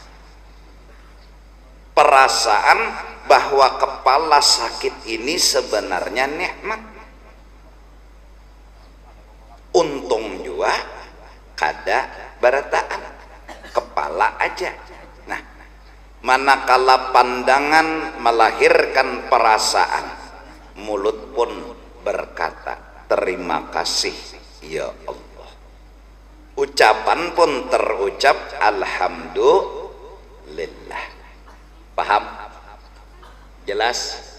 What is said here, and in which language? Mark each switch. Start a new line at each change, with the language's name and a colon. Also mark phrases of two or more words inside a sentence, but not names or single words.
Indonesian: Perasaan bahwa kepala sakit ini sebenarnya nikmat.
Banjar: Untung juga kada barataan kepala aja. Nah,
Indonesian: manakala pandangan melahirkan perasaan, mulut pun berkata terima kasih
Arabic: يا الله.
Indonesian: Ucapan pun terucap alhamdulillah. Paham? Jelas?